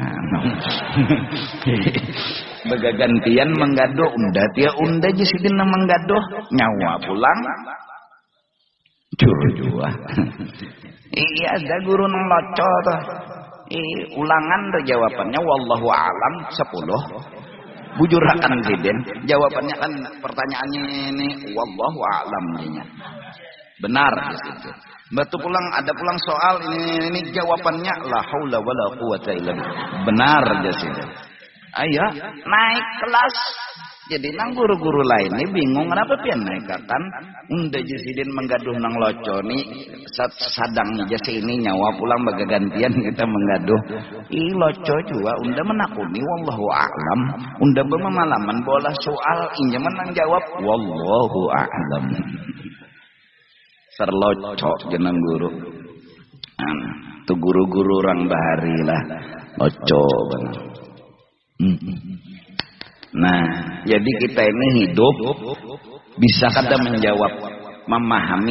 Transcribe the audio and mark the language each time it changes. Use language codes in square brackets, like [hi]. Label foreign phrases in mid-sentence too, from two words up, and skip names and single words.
[bjn] Begagantian menggaduh unda sidin nang menggaduh nyawa pulang. Jua. Iya ada guru nang loco tuh. Ulangan tuh jawabannya [ar] والله أعلم [bjn] 10. Bujurakan sidin. Jawabannya kan pertanyaannya ini [ar] والله أعلم [bjn] nya. Benar di situ. Batu pulang ada pulang soal ini jawabannya [ar] لا حول ولا قوة إلا بالله. [bjn] Benar di situ. Ayo naik kelas. Jadi nang guru-guru lain ini bingung kenapa pian naik kan unda jasidin menggaduh nang loco ni sadang jasi ini nyawa pulang bagagantian kita menggaduh loco juga unda menakuni [ar] والله أعلم [bjn] unda bermalaman bola soal inya menang jawab [ar] والله أعلم [bjn] serloco jeneng guru tu guru-guru orang bahari lah loco banget. Nah, jadi kita ini hidup bisa kada menjawab, memahami.